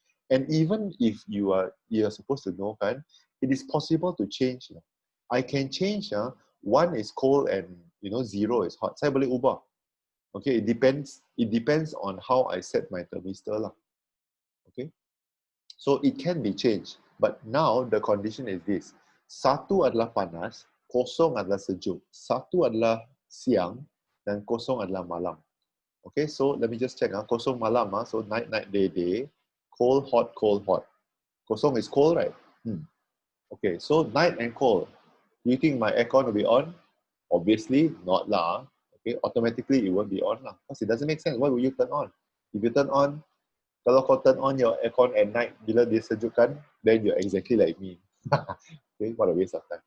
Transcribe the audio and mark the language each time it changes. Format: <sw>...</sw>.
<en>And even if you're supposed to know, it is possible to change. I can change 1 is cold and 0 is hot.</en> <ms>Saya boleh ubah.</ms> <en>Okay, it depends on how I set my thermistor lah. Okay, so it can be changed. But now the condition is this: 1</en> <ms>adalah panas, 0 adalah sejuk. 1 adalah siang dan 0 adalah malam.</ms> <en>Okay, so let me just check. 0 malam, so night, night, day, day. Cold, hot, cold, hot. 0 is cold, right? Okay, so night and cold. Do you think my aircon will be on? Obviously not lah. Okay, automatically it won't be on lah. Because it doesn't make sense. Why would you turn on? If you turn on,</en> <ms>kalau kau</ms> <en>turn on your aircon at night</en> <ms>bila dia sejukkan,</ms> <en>then you're exactly like me. Okay, what a waste of time.</en>